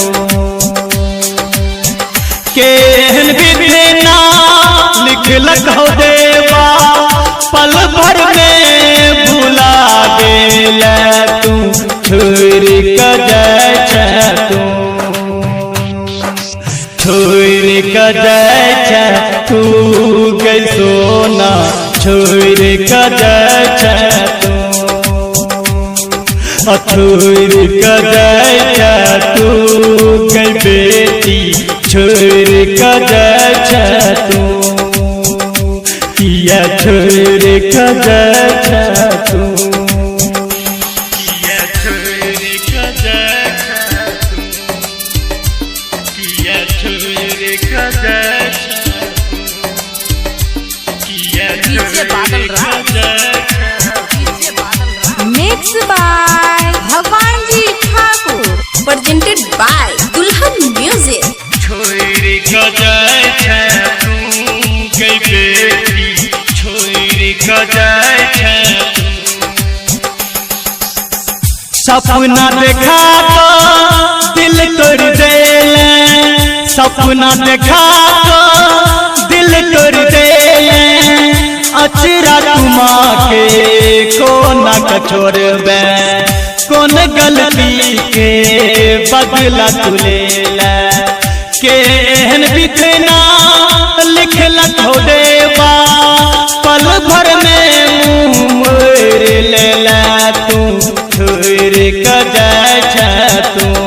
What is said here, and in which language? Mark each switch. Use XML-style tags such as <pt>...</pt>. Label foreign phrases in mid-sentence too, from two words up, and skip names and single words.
<mai>केहन विधिना लिखलक हो देवा पल भर में भुला देला तू, छोड़ क जाय छै तू, छोड़ क जाय छै तू गई सोना, छोड़ क जाय छै तू, छोड़ क जाय छै तू गई बेटी, छोड़ क जाय छै तू, किया छोड़ क जाय छै तू, किया छोड़ क जाय छै तू, किया छोड़ क जाय छै तू, किया छोड़ क जाय छै।</mai> <en>mix by भगवान जी ठाकुर, presented by दुल्हन म्यूजिक।</en> <mai>छोड़ क जाय छै तू गई बेटी, छोड़ क जाय छै तू, सपना देखा तो दिल तोड़ देले, सपना देखा तो दिल तोड़ देले, अचरा तुमा के कोना क छोड़बे, कौन गलती के बदला तू लेला, केहन बिखना लिखलक हो देवा पल भर में मुँह मोड़ लेला तू, छोड़ क जाय छै तू,</mai>